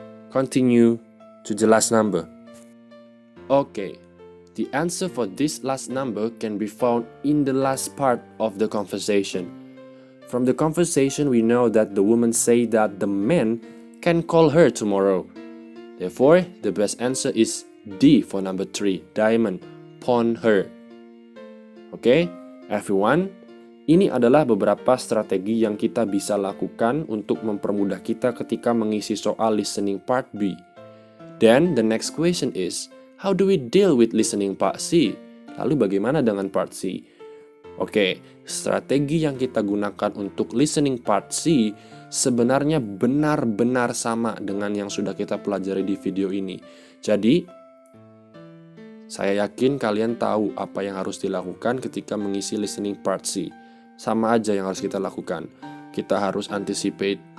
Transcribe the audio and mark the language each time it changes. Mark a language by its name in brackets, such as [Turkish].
[English] Continue to the last number. Okay, the answer for this last number can be found in the last part of the conversation. From the conversation, we know that the woman said that the man can call her tomorrow. Therefore, the best answer is D for number 3, diamond, pawn her. Okay, everyone? [Indonesian] Ini adalah beberapa strategi yang kita bisa lakukan untuk mempermudah kita ketika mengisi soal listening part B. [English] Then the next question is, how do we deal with listening part C? [Indonesian] Lalu bagaimana dengan part C? Oke, strategi yang kita gunakan untuk listening part C sebenarnya benar-benar sama dengan yang sudah kita pelajari di video ini. Jadi, saya yakin kalian tahu apa yang harus dilakukan ketika mengisi listening part C. Sama aja yang harus kita lakukan. Kita harus anticipate